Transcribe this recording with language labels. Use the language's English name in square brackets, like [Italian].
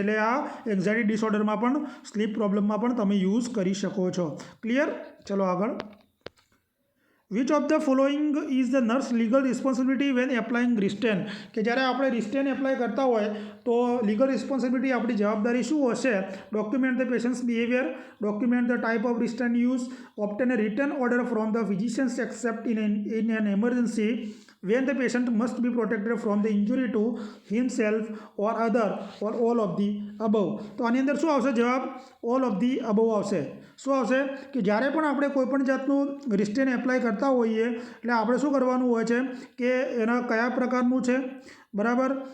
[Gujarati] એટલે આ એન્ઝાઇટી ડિસઓર્ડરમાં પણ, સ્લીપ પ્રોબ્લેમમાં પણ તમે યુઝ કરી શકો છો. ક્લિયર. ચલો આગળ. [English] Which of the following is the nurse legal responsibility when applying restraint? [Gujarati] કે જ્યારે આપણે રિસ્ટેન એપ્લાય કરતા હોય તો લીગલ રિસ્પોન્સિબિલિટી આપણી જવાબદારી શું હશે? [English] Document the patients behaviour, document the type of restraint use, obtain a written order from the physicians except in an emergency when the patient must be protected from the injury to himself or other or all of the above. [Gujarati] તો આની અંદર શું આવશે જવાબ? [English] all of the above [Gujarati] આવશે. શું આવશે કે જ્યારે પણ આપણે કોઈપણ જાતનું રિસ્ટેન એપ્લાય કરતા હોઈએ એટલે આપણે શું કરવાનું હોય છે કે એના કયા પ્રકારનું છે. બરાબર.